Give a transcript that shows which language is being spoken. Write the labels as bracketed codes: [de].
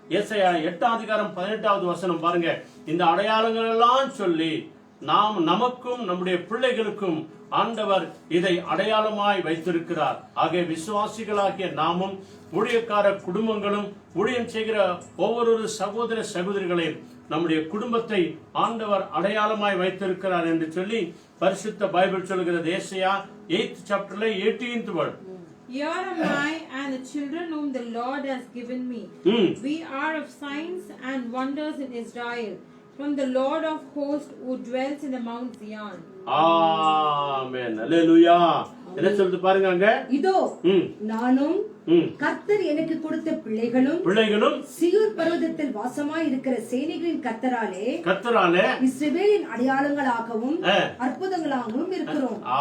[ta] ஏசாயா 8:18 வசனம் பாருங்க. இந்த அடையாளங்கள் எல்லாம் சொல்லி நமக்கும் நம்முடைய பிள்ளைகளுக்கும் ஆண்டவர் இதை அடையாளமாய் வைத்திருக்கிறார். ஆகிய விசுவாசிகளாகிய நாமும் ஊழியக்கார குடும்பங்களும் ஊழியம் செய்கிற ஒவ்வொரு சகோதர சகோதரிகளையும் நம்முடைய குடும்பத்தை ஆண்டவர் அடையாளமாய் வைத்திருக்கிறார் என்று சொல்லி பரிசுத்த பைபிள் சொல்கிறது. ஏசாயா [en] 8th chapter 18th word. Here am I and the children whom the Lord has given me. We are of signs and wonders in Israel, from the Lord of hosts who dwells in the Mount Zion. Amen. Hallelujah. [ta] என்ன சொல்லுது பாருங்க அங்க. இதோ நானும் கர்த்தர் எனக்கு கொடுத்த பிள்ளைகளும் சீயோன் பர்வதத்தில் வாசமாய் இருக்கிற சேனைகளின் கர்த்தராலே இஸ்ரவேலின் அடையாளங்களாகவும் அற்புதங்களாகவும் இருக்கிறோம்.